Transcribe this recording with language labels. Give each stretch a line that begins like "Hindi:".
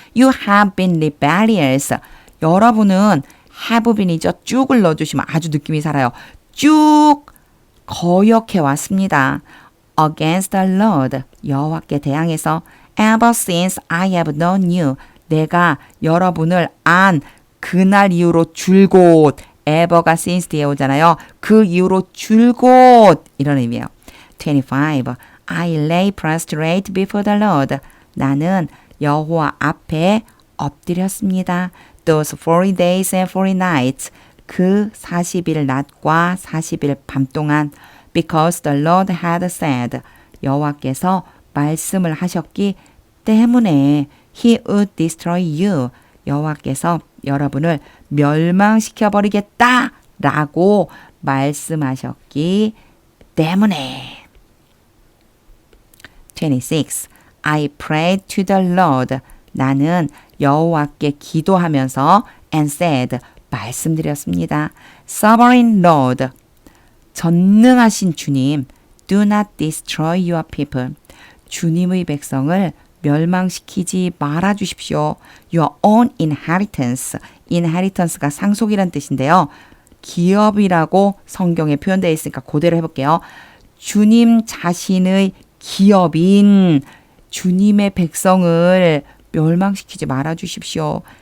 English: You have been rebellious.
Korean: 여러분은 have been이죠. 쭉을 넣어주시면 아주 느낌이 살아요. 쭉 거역해 왔습니다.
English: Against the Lord.
Korean: 여호와께 대항해서
English: ever since I have known you.
Korean: 내가 여러분을 안 그날 이후로 줄곧 ever가 since 뒤에 오잖아요. 그 이후로 줄곧 이런 의미예요.
English: 25. I lay prostrate before the Lord.
Korean: 나는 여호와 앞에 엎드렸습니다.
English: Those 40 days and 40 nights.
Korean: 그 40일 낮과 40일 밤 동안
English: because the Lord had said.
Korean: 여호와께서 말씀을 하셨기 때문에
English: He would destroy you.
Korean: 여호와께서 여러분을 멸망시켜 버리겠다 라고 말씀하셨기 때문에.
English: 26. I prayed to the Lord.
Korean: 나는 여호와께 기도하면서
English: and said.
Korean: 말씀드렸습니다.
English: Sovereign Lord.
Korean: 전능하신 주님.
English: Do not destroy your people.
Korean: 주님의 백성을 멸망시키지 말아 주십시오.
English: Your own inheritance.
Korean: inheritance가 상속이란 뜻인데요. 기업이라고 성경에 표현되어 있으니까 그대로 해볼게요. 주님 자신의 기업인 주님의 백성을 멸망시키지 말아 주십시오.